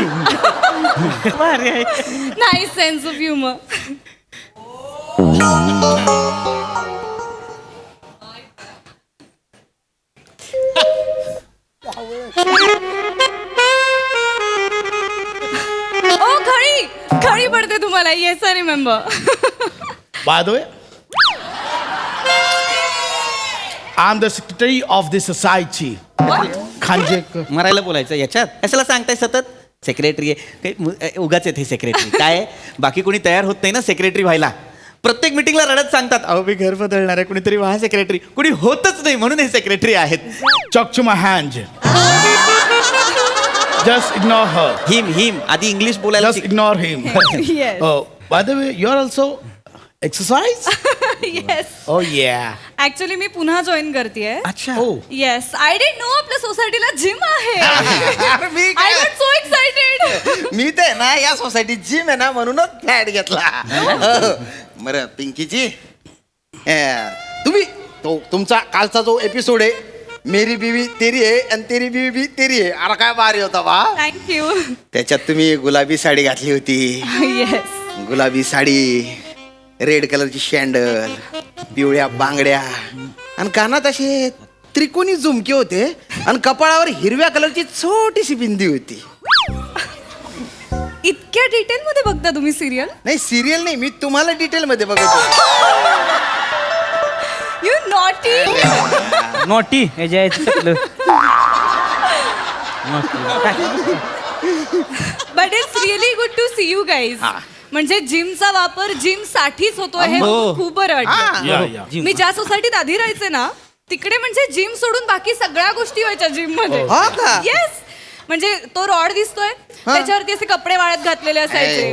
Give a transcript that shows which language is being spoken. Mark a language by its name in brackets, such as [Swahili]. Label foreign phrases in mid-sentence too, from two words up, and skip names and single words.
[English] नाही, sense of humor. [Marathi] ओ खळी पडते तुम्हाला. [English] Yes I remember. By the way, I am the secretary of the society. [Marathi] खांजेकर. मरायला बोलायचं याच्यात कशाला सांगताय सतत? सेक्रेटरी आहे उगाच हे सेक्रेटरी काय? बाकी कोणी तयार होत नाही ना सेक्रेटरी व्हायला. प्रत्येक मिटिंगला रडत सांगतात, अहो मी घर बदलणार आहे, कुणीतरी व्हा सेक्रेटरी. कुणी होतच नाही म्हणून हे सेक्रेटरी आहेत. [English] Talk to my hand. Just ignore her. [Marathi] हिम आधी इंग्लिश बोलायला [English] Just ignore him. Yes. Oh, by the way, you're also exercise? Yes. Oh yeah. [Marathi] ऍक्च्युली मी पुन्हा जॉईन करतेय. [Hindi] अच्छा. [English] Oh. Yes, I didn't know [Marathi] आपल्या सोसायटीला जिम आहे. अरे मी [English] I [Marathi] काय- [English] was so excited. [Marathi] मी ते ना या सोसायटीत जिम आहे ना म्हणूनच फ्लॅट घेतला. बरं पिंकीची, तुम्ही तुमचा कालचा जो एपिसोड आहे, मेरी बीवी तेरी आहे आणि तेरी बीवी भी तेरी आहे, अरे काय भारी होता बा. [English] Thank you. [Marathi] त्याच्यात तुम्ही गुलाबी साडी घातली होती. [English] Yes. [Marathi] गुलाबी साडी, रेड कलरची शँडल, पिवळ्या बांगड्या आणि कानात असे त्रिकोणी झुमके होते आणि कपाळावर हिरव्या कलरची छोटीशी बिंदी होती. इतकं इतक्या डिटेल मध्ये बघता तुम्ही सिरियल? नाही सिरियल नाही, मी तुम्हाला डिटेल मध्ये बघतो. [English] You naughty. [Marathi] नोटी याच्या चकलं. [English] But it's really good to see you guys. [Marathi] म्हणजे जिमचा वापर जिम साठीच होतोय हे हो. खूप बरं वाटतं. या या मी ज्या सोसायटीत आधी राहायचे ना तिकडे म्हणजे जिम सोडून बाकी सगळ्या गोष्टी व्हायच्या जिम मध्ये. हा का? [English] Yes. [Marathi] म्हणजे तो रॉड दिसतोय त्याच्यावरती असे कपडे वाळत घातलेले असायचे.